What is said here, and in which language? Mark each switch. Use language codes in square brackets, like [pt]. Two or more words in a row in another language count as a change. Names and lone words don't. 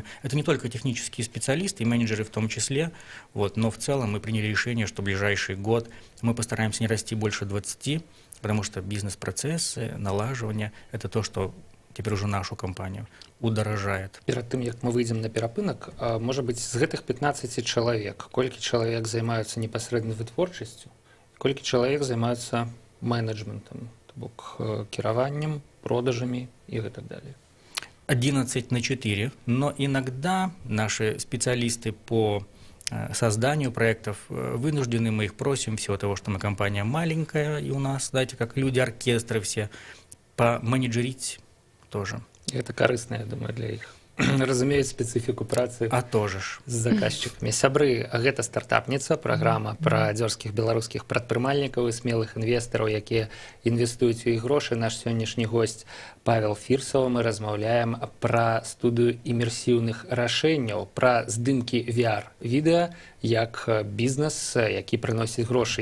[ru] Это не только технические специалисты, и менеджеры в том числе, но в целом мы приняли решение, что в ближайший год мы постараемся не расти больше 20, потому что бизнес-процессы, налаживание – это то, что теперь уже нашу компанию удорожает. Перед тем, как мы выйдем [be] на перапынак, [ru] может быть, [be] з гэтых 15 чалавек, колькі чалавек займаюцца непасрэдна вытворчасцю, колькі чалавек займаюцца менеджментом, то бок кіраваннем, [ru] продажами и так далее. 11/4, но иногда наши специалисты по созданию проектов вынуждены, мы их просим, всего того, что мы компания маленькая, и у нас, знаете, как люди-оркестры все, поменеджерить тоже. Это корыстно, я думаю, для их. [be] Разумеюць спецыфіку працы з заказчыкамі. Сябры, гэта стартапніца, праграма пра дзёрзкіх беларускіх прадпрымальнікаў і смелых інвестараў, якія інвестуюць у іх грошы. Наш сённяшні госць Павел Фірсаў. Мы размаўляем пра студыю імерсіўных рашэнняў, пра здымкі VR-відэа як бізнес, які прыносіць грошы.